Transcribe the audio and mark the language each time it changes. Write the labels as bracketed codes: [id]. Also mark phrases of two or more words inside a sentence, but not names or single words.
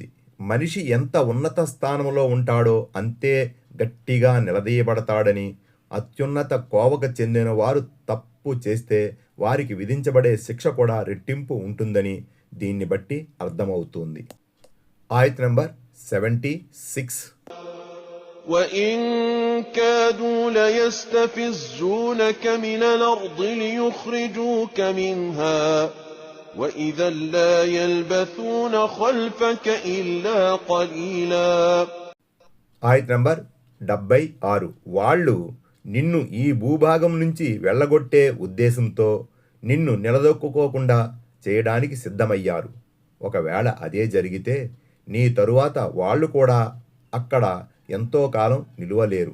[te] మనిషి ఎంత ఉన్నత స్థానంలో ఉంటాడో అంతే గట్టిగా నిలదీయబడతాడని, అత్యున్నత కోవకు చెందిన వారు తప్పు చేస్తే వారికి విధించబడే శిక్ష కూడా రెట్టింపు ఉంటుందని దీన్ని బట్టి అర్థమవుతుంది. ఆయత్ నంబర్ 76. [ar] وإن كادوا ليستفزونك من الأرض ليخرجوك منها وإذا لا يلبثون خلفك إلا قليلا. [te] ఆయత్ నంబర్ 76. వాళ్ళు నిన్ను ఈ భూభాగం నుంచి వెళ్ళగొట్టే ఉద్దేశంతో నిన్ను నిలదొక్కుకోకుండా చేయడానికి సిద్ధమయ్యారు. ఒకవేళ అదే జరిగితే నీ తరువాత వాళ్ళు కూడా అక్కడ ఎంతో కాలం నిలువలేరు.